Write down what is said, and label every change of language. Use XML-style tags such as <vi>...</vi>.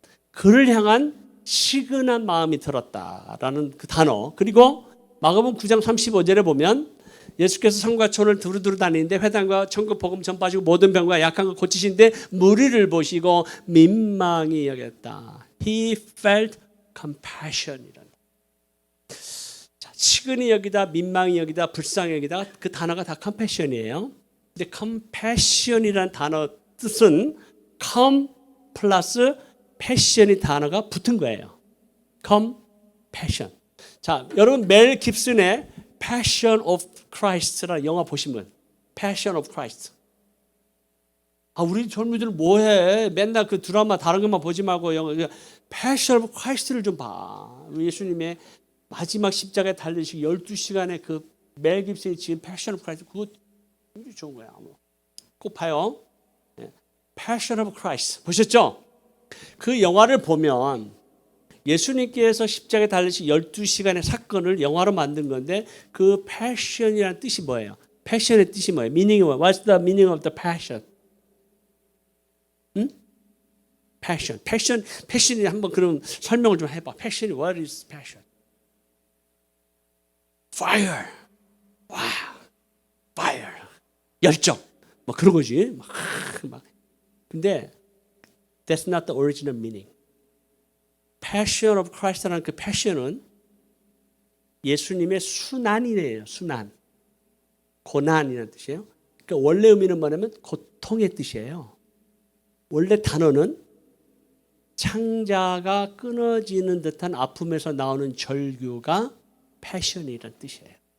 <ko>그를 향한 시근한 마음이 들었다라는 그 단어. 그리고 마가복음 9장 35절에 보면 예수께서 성과 촌을 두루두루 다니는데 회당과 천국 복음 전파하시고 모든 병과 약한 거 고치신데 무리를 보시고 민망히 여겼다.</ko> <en>He felt compassion이란.</en> <ko>자, 치근히 여기다, 민망히 여기다, 불쌍히 여기다 그 단어가 다 compassion이에요. 근데 compassion이란 단어 뜻은 come 플러스 passion이 단어가 붙은 거예요. compassion. 자, 여러분 멜 깁슨의 Passion of Christ라는 영화 보신 분? Passion of Christ. 아, 우리 젊은이들은 뭐해? 맨날 그 드라마 다른 것만 보지 말고 영화 Passion of Christ를 좀 봐. 우리 예수님의 마지막 십자가에 달리시고 12시간의 그 멜 깁슨이 지은 Passion of Christ 그거 굉장히 좋은 거야. 꼭 봐요. Passion of Christ 보셨죠? 그 영화를 보면 예수님께서 십자가에 달리신 12시간의 사건을 영화로 만든 건데 그 passion이라는 뜻이 뭐예요? passion의 뜻이 뭐예요? meaning 뭐예요?</ko> <en>What's the meaning of the passion?</en> <ko>응? passion. passion이 한번 그럼 설명을 좀 해봐.</ko> <en>passion이 what is passion?</en> <ko>fire. 와, fire. 열정. 뭐 그런 거지. 막. 근데</ko> <en>that's not the original meaning.</en> <ko>Passion of Christ라는 그 passion은 예수님의 순환이래요. 순환. 고난이라는 뜻이에요. 그러니까 원래 의미는 뭐냐면 고통의 뜻이에요. 원래 단어는 창자가 끊어지는 듯한 아픔에서 나오는 절규가 passion이라는 뜻이에요.</ko>